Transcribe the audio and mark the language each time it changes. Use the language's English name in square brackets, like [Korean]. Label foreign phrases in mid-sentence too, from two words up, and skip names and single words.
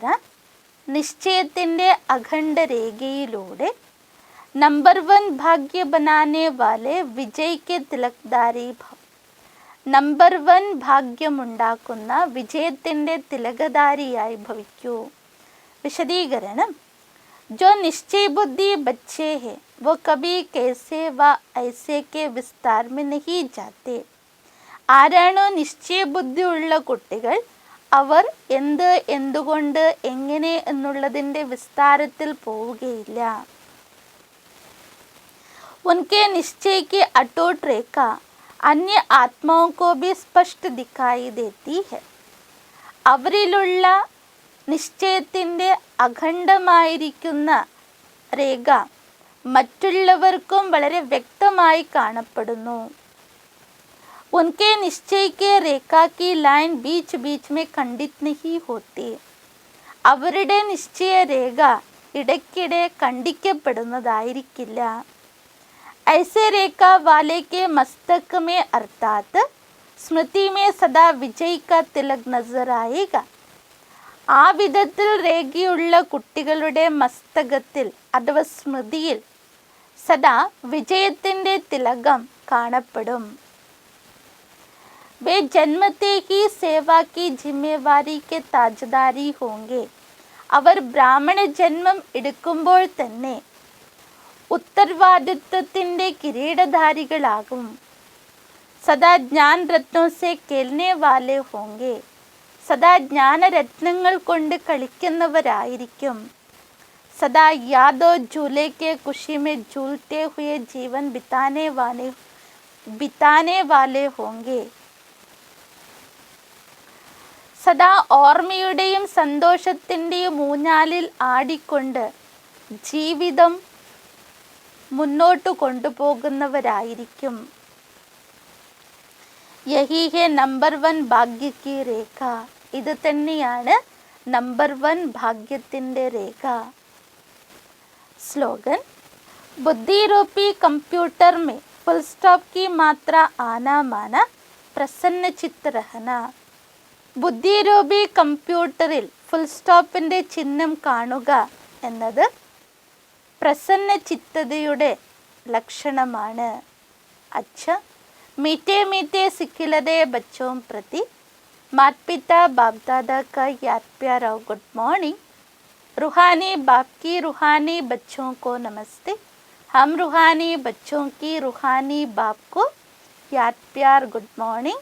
[Malayalam] നിശ്ചയത്തിൻ്റെ അഖണ്ഡ രേഖയിലൂടെ [Hindi] नंबर 1 भाग्य बनाने वाले विजय के तिलकधारी भव. [Malayalam] നമ്പർ 1 ഭാഗ്യമുണ്ടാക്കുന്ന വിജയത്തിൻ്റെ തിലകധാരിയായി ഭവിക്കൂ. വിശദീകരണം, [Hindi] जो निश्चय बुद्धि बच्चे हैं वो कभी कैसे व ऐसे के विस्तार में नहीं जाते. [Malayalam] ആരാണോ നിശ്ചയ ബുദ്ധിയുള്ള കുട്ടികൾ അവർ എന്ത്, എന്തുകൊണ്ട്, എങ്ങനെ എന്നുള്ളതിൻ്റെ വിസ്താരത്തിൽ പോവുകയില്ല. [Hindi] उनके निश्चय की अटूट रेखा अन्य आत्माओं को भी स्पष्ट दिखाई देती है. [Malayalam] അവരിലുള്ള നിശ്ചയത്തിൻ്റെ അഖണ്ഡമായിരിക്കുന്ന രേഖ മറ്റുള്ളവർക്കും വളരെ വ്യക്തമായി കാണപ്പെടുന്നു. [Hindi] उनके निश्चय के रेखा की लाइन बीच बीच में खंडित नहीं होती. [Malayalam] അവരുടെ നിശ്ചയ രേഖ ഇടയ്ക്കിടെ ഖണ്ഡിക്കപ്പെടുന്നതായിരിക്കില്ല. [Hindi] ऐसे रेखा वाले के मस्तक में अर्थात स्मृति में सदा विजय का तिलक नजर आएगा. [Malayalam] ആ വിധത്തിൽ രേഖയുള്ള കുട്ടികളുടെ മസ്തകത്തിൽ അഥവാ സ്മൃതിയിൽ സദാ വിജയത്തിൻ്റെ തിലകം കാണപ്പെടും. [Hindi] वे जन्मते ही सेवा की जिम्मेवारी के ताजदारी होंगे. [Malayalam] അവർ ബ്രാഹ്മണ ജന്മം എടുക്കുമ്പോൾ തന്നെ ഉത്തരവാദിത്വത്തിൻ്റെ കിരീടധാരികളാകും. [Hindi] सदा ज्ञान रत्नों से खेलने वाले होंगे. [Malayalam] സദാ ജ്ഞാനരത്നങ്ങൾ കൊണ്ട് കളിക്കുന്നവരായിരിക്കും. [Hindi] सदा यादों झूले के खुशी में झूलते हुए जीवन बिताने वाले होंगे. [Malayalam] സദാ ഓർമ്മയുടെയും സന്തോഷത്തിൻ്റെയും ഊഞ്ഞാലിൽ ആടിക്കൊണ്ട് ജീവിതം മുന്നോട്ട് കൊണ്ടുപോകുന്നവരായിരിക്കും. [Hindi] यही है नंबर 1 भाग्य की रेखा. [Malayalam] ഇത് തന്നെയാണ് നമ്പർ 1 ഭാഗ്യത്തിൻ്റെ രേഖ. [Hindi] സ്ലോഗൻ बुद्धि रूपी कंप्यूटर में [English] full stop [Hindi] की मात्रा आना माना प्रसन्न चित्त रहना. [Malayalam] ബുദ്ധിരൂപി കമ്പ്യൂട്ടറിൽ ഫുൾ സ്റ്റോപ്പിൻ്റെ ചിഹ്നം കാണുക എന്നത് പ്രസന്ന ചിത്തതയുടെ ലക്ഷണമാണ്. [Hindi] अच्छा मीठे मीठे सिखिलदे बच्चों प्रति माता पिता बाप दादा का याद प्यार और [English] good morning. [Hindi] रूहानी बाप की रूहानी बच्चों को नमस्ते. हम रूहानी बच्चों की रूहानी बाप को याद प्यार [English] good morning.